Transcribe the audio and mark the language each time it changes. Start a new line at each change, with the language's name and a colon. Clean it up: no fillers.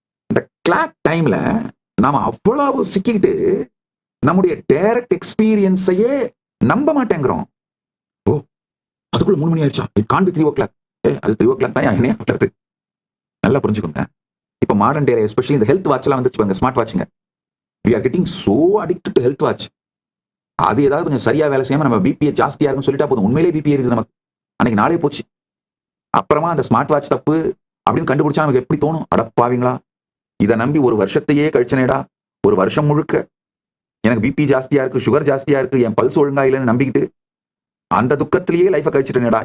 Tamil: இந்த கிளாக் டைம்ல நாம அவ்வளவு சிக்கிட்டு நம்முடைய டைரக்ட் எக்ஸ்பீரியன்ஸையே நம்ப மாட்டேங்கிறோம். ஓ, அதுக்குள்ள 3 மணி ஆயிடுச்சா?
English: It can be 3 o'clock.
Tamil: அது 3 o'clock தான் என்னையா பண்றது? நல்லா புரிஞ்சுக்கோங்க. இப்ப மாடர்ன் டே எஸ்பெஷலி இந்த ஹெல்த் வாட்ச் எல்லாம் வந்துச்சு, smart வாட்சுங்க.
English: We are getting so addicted to health watch.
Tamil: அது ஏதாவது கொஞ்சம் சரியா வேலை செய்யாம நம்ம பிபிஏ ஜாஸ்தியா இருக்குன்னு சொல்லிட்டா போதும். உண்மையிலே பிபிஏ இருக்குது நமக்கு, அன்னைக்கு நாளே போச்சு. அப்புறமா அந்த ஸ்மார்ட் வாட்ச் தப்பு அப்படின்னு கண்டுபிடிச்சா நமக்கு எப்படி தோணும்? அடப்பாவீங்களா, இதை நம்பி ஒரு வருஷத்தையே கழிச்சனேடா. ஒரு வருஷம் முழுக்க எனக்கு பிபி ஜாஸ்தியா இருக்கு, சுகர் ஜாஸ்தியா இருக்கு, என் பல்ஸ் ஒழுங்கா இல்லைன்னு நம்பிக்கிட்டு அந்த துக்கத்திலேயே லைஃபை கழிச்சிட்டேனேடா.